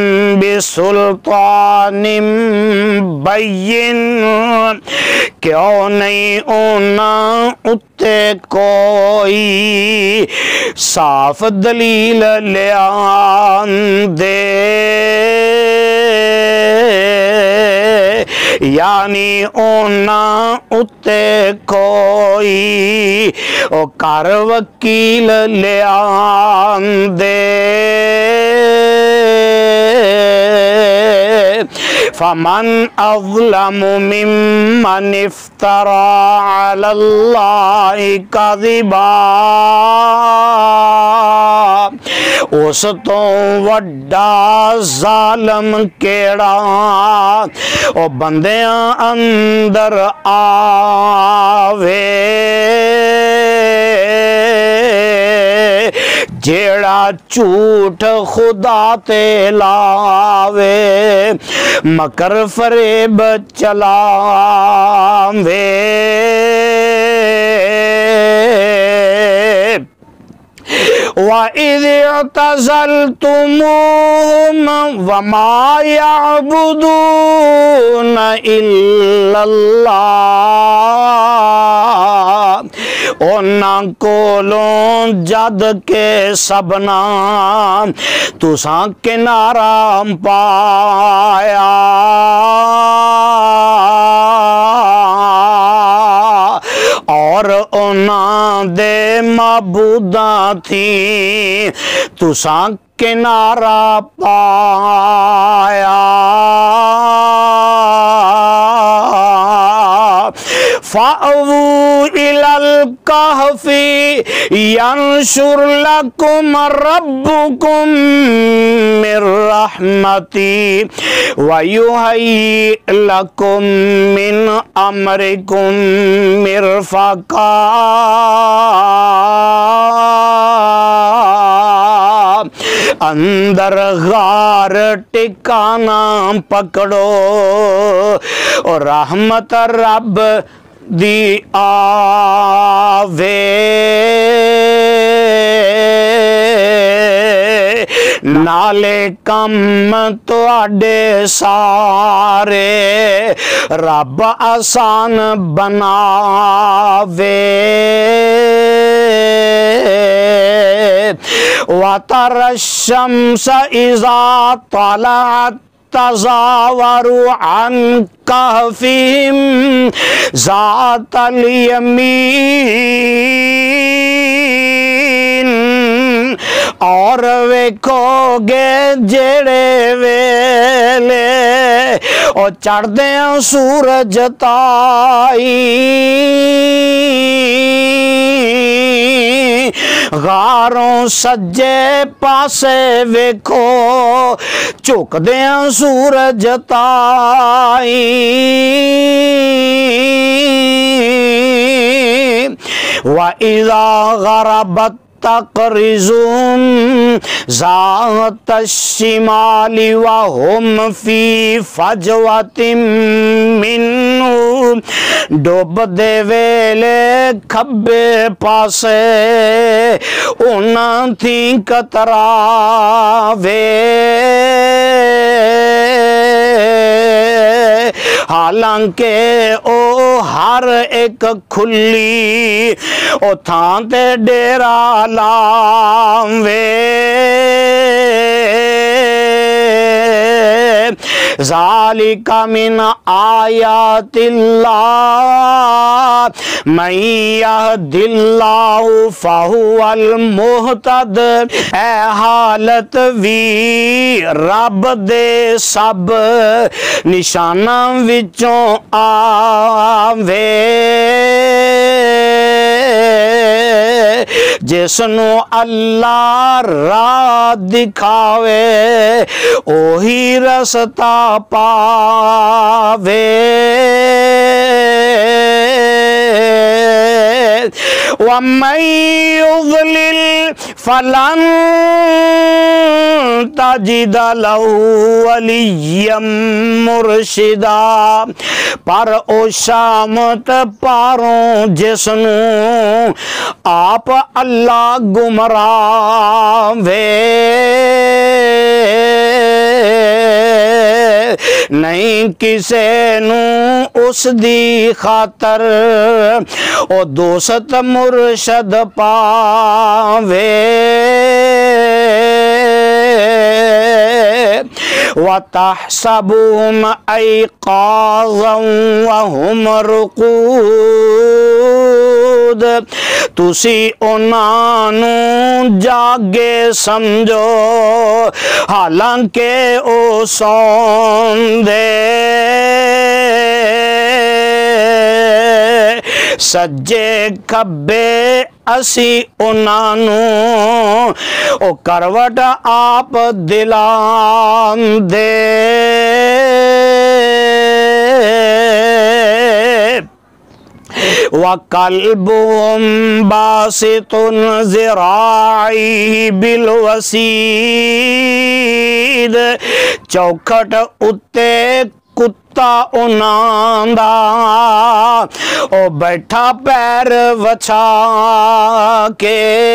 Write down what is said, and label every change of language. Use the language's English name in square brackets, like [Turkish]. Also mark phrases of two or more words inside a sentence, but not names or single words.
[Arabic] بسلطان بین [Punjabi] کیوں نہیں انہاں اتے کوئی صاف دلیل لے آندے یعنی انہاں اتے کوئی کر وکیل لے آندے [Arabic] فمن اظلم ممن افترى على الله كذبا [Punjabi] اس تو وڈا ظالم کیڑا او بندیاں اندر آوے جیڑا جھوٹ خدا تے لاوے مکر فریب چلاوے [Arabic] وَإِذِ اعْتَزَلْتُمُوهُمْ وَمَا يَعْبُدُونَ إِلَّا اللَّهَ [Punjabi] انہاں کولوں جد کے سبنا تساں کنارہ پایا اور انہاں دے معبوداں تھی تساں کنارہ [Arabic] پایا فَأْوُوا إِلَى الْكَهْفِ يَنْشُرْ لَكُمْ رَبُّكُمْ مِنْ رَحْمَتِهِ وَيُهَيِّئْ لَكُمْ مِنْ أَمْرِكُمْ مِرْفَقًا [Punjabi] اندر غار ٹکانا پکڑو اور رحمت رب دی آوے نالے کم تو اڈے سارے رب آسان بناوے [Arabic] وَتَرَى الشَّمْسَ إِذَا طَلَعَتْ تَزَاوَرُ عَنْ كَهْفِهِمْ ذَاتَ [Punjabi] الْيَمِينِ اور ویکھو گے جڑے ویلے اور چڑھ دیں سورج تائی غاروں سجے پاسے ویکھو چک دیں سورج تائی [Arabic] وَإِذَا غَرَبَتْ تقرضهم ذات الشمال وهم في فجوة منه [Punjabi] ਡੁੱਬ ਦੇ ਵੇਲੇ ਖੱਬੇ ਪਾਸੇ ਉਹਨਾਂ ਥੀ ਕਤਰਾਵੇ ਹਾਲਾਂਕਿ ਉਹ ਹਰ ਇੱਕ ਖੁੱਲੀ ਉਹ ਥਾਂ ਤੇ ਡੇਰਾ ਲਾਵੇ [Arabic] ذالک من آیات اللہ من یہد اللہ فہو المہتد [Punjabi] اے حالت وی رب دے سب نشاناں وچوں آوے جس نو اللہ راہ دکھاوے اوہی رستہ پاوے [Arabic] وَمَن يُضْلِلْ فَلَن تَجِدَ لَهُ وَلِيًّا مُرْشِدًا [Punjabi] پر او شامت پاروں جس نو آپ اللہ گمراہ وے نہیں کسے نو اس دی خاطر او دوست مرشد پاوے [Arabic] وَتَحْسَبُهُمْ أَيْقَاظًا وَهُمْ رُقُودٌ [Punjabi] تُسی انہاں نو جاگے سمجھو حالانکہ او سوندے سجے کھبے اسی انہاں نو او کروٹ آپ دلان دے [Arabic] وَقَلْبُهُمْ بَاسِطٌ ذِرَاعِهِ بِالْوَسِيدِ [Punjabi] چوکھٹ اتے کتا انہاں دا او بیٹھا پیر وچھا کے